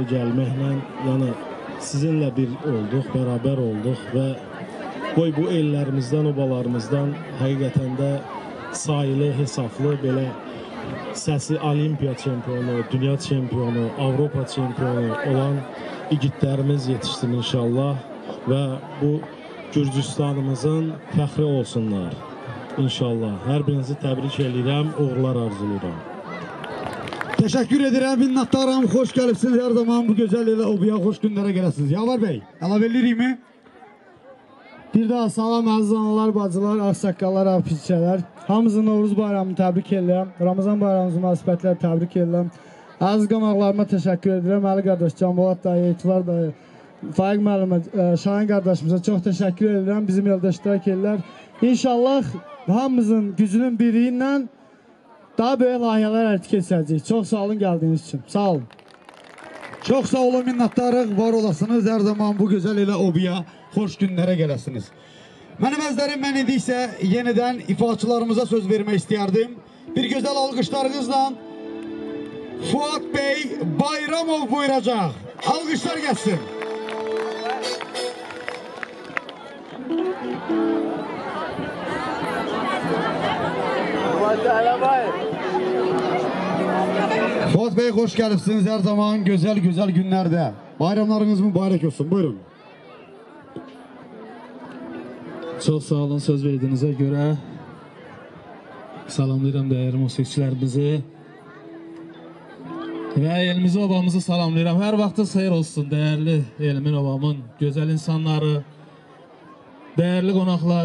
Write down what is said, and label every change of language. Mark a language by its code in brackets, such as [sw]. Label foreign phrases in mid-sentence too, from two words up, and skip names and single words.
[az] gəlməklə, yəni sizinlə bir olduq, bərabər olduq və qoy bu ellərimizdən, obalarımızdan həqiqətən də sayılı, hesablı belə səsi Olimpiya çempionu, dünya çempionu, Avropa çempionu olan igidlərimiz yetişsin inşallah və bu Gürcistanımızın fəxri olsunlar inşallah. Hər birinizi təbrik edirəm, uğurlar arzulayıram. [tr] Teşekkür ederim, minnettarım, hoş gəlibsiniz her zaman bu güzel ile obuya hoş günlere gelesiniz. Yavar Bey, [az] əlavə edirik mi? Bir daha salam əziz analar, bacılar, ağsaqqallar, ağpizçələr. Hamınızı Novruz bayramını təbrik edirəm. Ramazan bayramımızın münasibətləri təbrik edirəm. Əziz qonaqlarıma təşəkkür edirəm. Əli qardaş, Canbolat dayı, Etibar dayı, Faiq müəllimə, Şahin qardaşımıza çox təşəkkür edirəm. Bizim eldə iştirak edirlər. İnşallah hamımızın gücünün biri ilə daha böyük layihələr həyata keçirəcəyik. Çox sağ olun gəldiyiniz üçün. Sağ olun. Çok sağ olun, minnettarıq, var olasınız. [tr] Her zaman bu güzel ile obuya hoş günlere gelesiniz. Benim ezlerim ben idiyse yeniden ifaçılarımıza söz vermek istiyardım. Bir güzel alkışlarınızla Fuat Bey Bayramov buyuracak. Alkışlar gelsin. Fuat Bey hoş geldiniz her zaman güzel günlerde. Bayramlarınız mübarek olsun. Buyurun. [az] Çox sağ olun söz verdiyinizə görə. Salamlayıram dəyərli musiqiçilərimizi və elimizi, obamızı salamlayıram. Hər vaxtınız xeyir olsun dəyərli elimin, obamın gözəl insanları, dəyərli qonaqlar.